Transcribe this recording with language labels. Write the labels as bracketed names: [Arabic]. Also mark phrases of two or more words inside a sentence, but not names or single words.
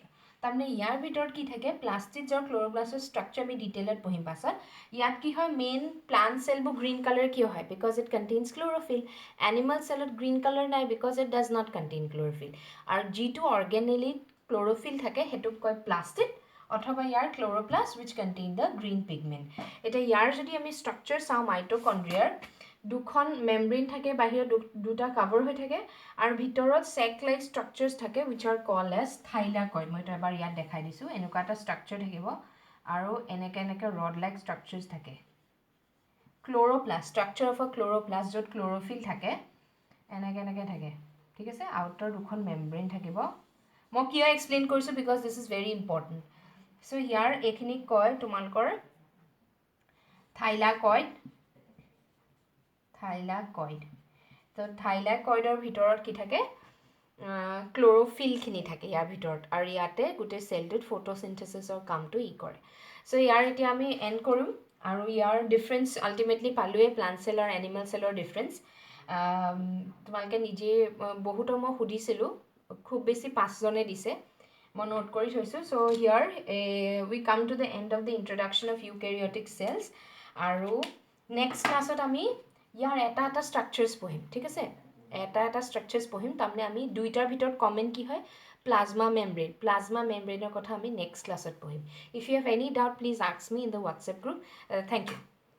[Assamese] তাৰমানে ইয়াৰ ভিতৰত কি থাকে প্লাষ্টিক আৰু ক্লোৰোপ্লাষ্টৰ স্ট্ৰাকচাৰ আমি ডিটেইলত পঢ়িম পাছত ইয়াত কি হয় মেইন প্লান্ট সেলবোৰ গ্ৰীণ কালাৰ কিয় হয় [English] because it contains chlorophyll [Assamese] এনিমেল সেলত [English] green colour [Assamese] নাই [English] because it does not contain chlorophyll [Assamese] আৰু যিটো অৰ্গেনেলিত ক্লোৰোফিল থাকে সেইটোক কয় প্লাষ্টিক অথবা ইয়াৰ ক্লোৰোপ্লাষ্ট [English] which contain the green pigment [Assamese] এটা ইয়াৰ যদি আমি স্ট্ৰাকচাৰ চাওঁ মাইটোকন্ড্ৰিয়াৰ দুখন মেমব্ৰেন থাকে বাহিৰত দুটা কভাৰ হৈ থাকে আৰু ভিতৰত সেক লাইক স্ট্ৰাকচাৰছ থাকে [English] which are called as thylakoid [Assamese] মই তো এবাৰ ইয়াত দেখাই দিছো এনেকুৱা এটা স্ট্ৰাকচাৰ থাকিব আৰু এনেকে [English] rod like structures [Assamese] থাকে [English] chloroplast structure of a chloroplast [Assamese] য'ত ক্লোৰোফিল থাকে এনেকে থাকে ঠিক আছে আউটাৰ দুখন মেমব্ৰেন থাকিব মই কিয় এক্সপ্লেইন কৰিছো [English] because this is very important [Assamese] চ' ইয়াৰ এইখিনি কয় তোমালোকৰ thylakoid তো থাইলাকয়েডৰ ভিতৰত কি থাকে ক্লোৰোফিল খিনি থাকে ইয়াৰ ভিতৰত আৰু ইয়াতে গোটেই সেলটোত ফটোসিনথেসিসৰ কামটো কৰে সো ইয়াৰ এতিয়া আমি এন্ড কৰিম আৰু ইয়াৰ ডিফাৰেন্স আলটিমেটলি পালোৱে প্লান্ট সেল আৰু এনিমেল সেলৰ ডিফাৰেন্স তোমালোকে নিজে বহুত মই সুধিছিলো খুব বেছি 5 জনে দিছে মই নোট কৰি থৈছো [English] so here we come to the end of the introduction of eukaryotic cells [Assamese] আৰু নেক্সট ক্লাছত আমি ইয়াৰ এটা স্ট্ৰাকচাৰছ পঢ়িম ঠিক আছে এটা স্ট্ৰাকচাৰছ পঢ়িম তাৰমানে আমি দুইটাৰ ভিতৰত কমন কি হয় প্লাজমা মেমব্ৰেনৰ কথা আমি নেক্সট ক্লাছত পঢ়িম [English] if you have any doubt please ask me in the WhatsApp group thank you